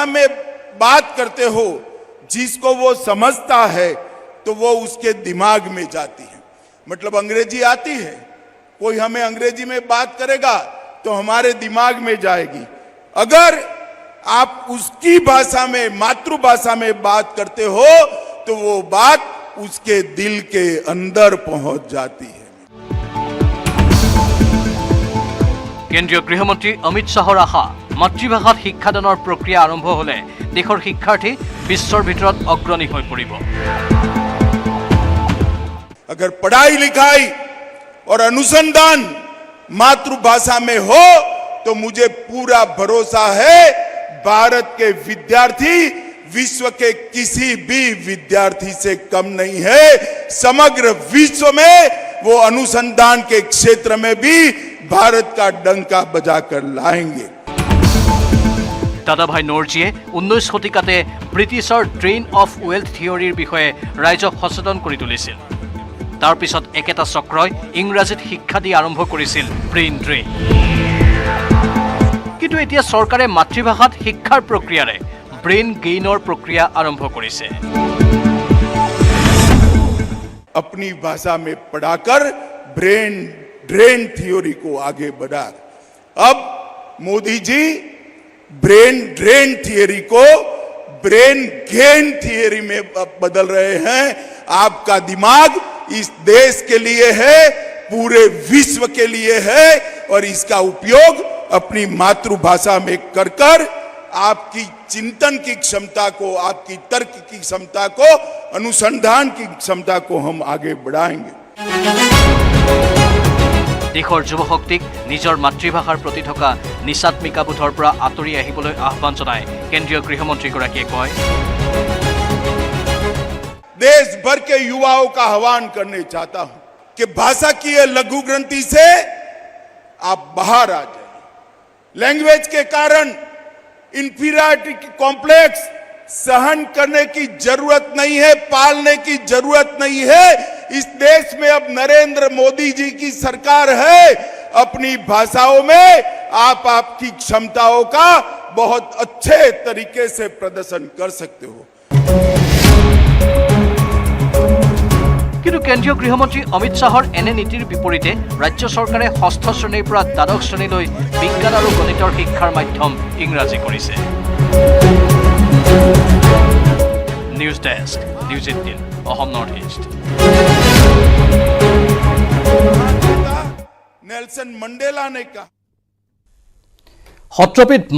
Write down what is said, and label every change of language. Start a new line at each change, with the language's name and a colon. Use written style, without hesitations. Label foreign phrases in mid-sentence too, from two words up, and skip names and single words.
Hindi: में बात करते हो जिसको वो समझता है तो वो उसके दिमाग में जाती है मतलब अंग्रेजी आती है कोई हमें अंग्रेजी में बात करेगा तो हमारे दिमाग में जाएगी अगर आप उसकी भाषा में मातृभाषा में बात करते हो तो वो बात उसके दिल के अंदर पहुंच जाती है
Assamese: কেন্দ্ৰীয় গৃহমন্ত্ৰী অমিত শাহৰ আশা মাতৃভাষাত শিক্ষাদানৰ প্ৰক্ৰিয়া আৰম্ভ হ'লে দেশৰ শিক্ষাৰ্থী বিশ্বৰ ভিতৰত অগ্ৰণী হৈ পৰিব
Hindi: अगर पढ़ाई लिखाई और अनुसंधान मातृभाषा में हो तो मुझे पूरा भरोसा है भारत के विद्यार्थी विश्व के किसी भी विद्यार्थी से कम नहीं है समग्र विश्व में वो अनुसंधान के क्षेत्र में भी भारत का डंका बजाकर लाएंगे
Assamese: দাদাভাই নৰজিয়ে 19 শতিকাতে ব্ৰিটিছৰ
English: drain of wealth theoryৰ
Assamese: বিষয়ে ৰাইজক সচেতন কৰি তুলিছিল তাৰ পিছত একেটা চক্ৰই ইংৰাজীত শিক্ষা দি আৰম্ভ কৰিছিল
English: brain drain
Assamese: কিন্তু এতিয়া চৰকাৰে মাতৃভাষাত শিক্ষাৰ প্ৰক্ৰিয়াৰে
English: brain gainৰ
Assamese: প্ৰক্ৰিয়া আৰম্ভ কৰিছে
Hindi: अपनी भाषा में पढ़ाकर
English: brain drain theory
Hindi: को आगे बढ़ा अब मोदी जी
English: brain drain
Hindi: थ्योरी को
English: brain gain theory
Hindi: में बदल रहे हैं आपका दिमाग इस देश के लिए है पूरे विश्व के लिए है और इसका उपयोग अपनी मातृभाषा में कर कर आपकी चिंतन की क्षमता को आपकी तर्क की क्षमता को अनुसंधान की क्षमता को हम आगे बढ़ाएंगे
Assamese: দেশৰ যুৱশক্তিক নিজৰ মাতৃভাষাৰ প্ৰতি থকা নিচাত্মিকাবোধৰ পৰা আঁতৰি আহিবলৈ আহ্বান জনাই কেন্দ্ৰীয় গৃহমন্ত্ৰীগৰাকীয়ে কয়
Hindi: देश भर के युवाओं का आह्वान करने चाहता हूं कि भाषा की ये लघु ग्रंथि से आप बाहर आ जाए लैंग्वेज के कारण
English: inferiority complex
Hindi: सहन करने की जरूरत नहीं है पालने की जरूरत नहीं है इस देश में अब नरेंद्र मोदी जी की सरकार है अपनी भाषाओं में आप आपकी क्षमताओं का बहुत अच्छे तरीके से प्रदर्शन कर सकते हो
Assamese: কিন্তু কেন্দ্ৰীয় গৃহমন্ত্ৰী অমিত শাহৰ এনে নীতিৰ বিপৰীতে ৰাজ্য চৰকাৰে ষষ্ঠ শ্ৰেণীৰ পৰা দ্বাদশ শ্ৰেণীলৈ বিজ্ঞান আৰু গণিতৰ শিক্ষাৰ মাধ্যম ইংৰাজী কৰিছে নিউজ ডেস্ক নিউজ 18 অসম নৰ্থ ইষ্ট
Hindi: नेल्सन मंडेला ने कहा
Assamese: সত্ৰপীঠ